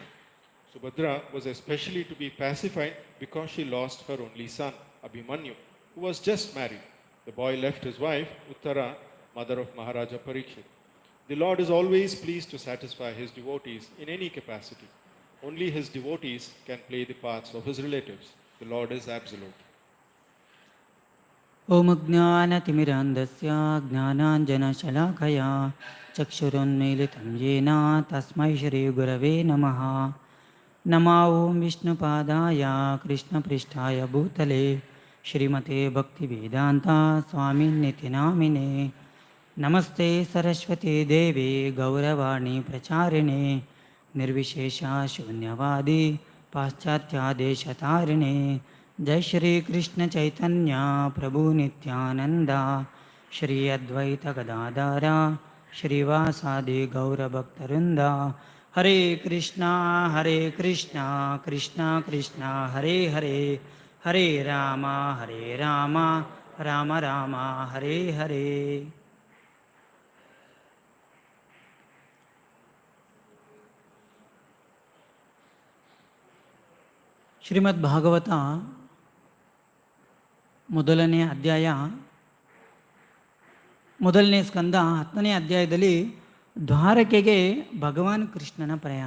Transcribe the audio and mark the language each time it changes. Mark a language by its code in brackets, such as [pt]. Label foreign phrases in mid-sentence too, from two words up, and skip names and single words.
[en] Subhadra was especially to be pacified because she lost her only son, Abhimanyu, who was just married. The boy left his wife, Uttara, mother of Maharaja Parikshit. The Lord is always pleased to satisfy his devotees in any capacity. Only his devotees can play the parts of his relatives. The Lord is absolute. [sa] ಓಂ ಜ್ಞಾನತಿಮಿರಾಂಧಸ್ಯ ಜ್ಞಾನಾಂಜನಶಲಾಕಯ ಚಕ್ಷುರುನ್ಮೀಲಿತಂ ಯೇನ ತಸ್ಮೈ ಶ್ರೀ ಗುರವೇ ನಮಃ. ನಮೋ ಓಂ ವಿಷ್ಣುಪಾದಾಯ ಕೃಷ್ಣಪೃಷ್ಠಾಯ ಭೂತಲೆ ಶ್ರೀಮತೆ ಭಕ್ತಿವೇದಾಂತ ಸ್ವಾಮಿನ್ನಿತಿ ನಾಮಿನೇ. ನಮಸ್ತೆ ಸರಸ್ವತಿ ದೇವಿ ಗೌರವಾಣಿ ಪ್ರಚಾರಿಣೆ ನಿರ್ವಿಶೇಷ ಶೂನ್ಯವಾದಿ ಪಾಶ್ಚಾತ್ಯಾದೇಶತಾರಿಣೆ. ಜೈ ಶ್ರೀ ಕೃಷ್ಣ ಚೈತನ್ಯ ಪ್ರಭು ನಿತ್ಯಾನಂದ ಶ್ರೀ ಅದ್ವೈತ ಗದಾಧರ ಶ್ರೀವಾಸಾದಿ ಗೌರಭಕ್ತವೃಂದ. ಹರೇ ಕೃಷ್ಣ ಕೃಷ್ಣ ಕೃಷ್ಣ ಹರೇ ಹರೇ, ಹರೇ ರಾಮ ರಾಮ ರಾಮ ಹರೇ ಹರೇ. [kn] ಶ್ರೀಮದ್ ಭಾಗವತ ಮೊದಲನೇ ಅಧ್ಯಾಯ, ಮೊದಲನೇ ಸ್ಕಂದ 10ನೇ ಅಧ್ಯಾಯದಲ್ಲಿ ದ್ವಾರಕೆಗೆ ಭಗವಾನ್ ಕೃಷ್ಣನ ಪ್ರಯಾಣ.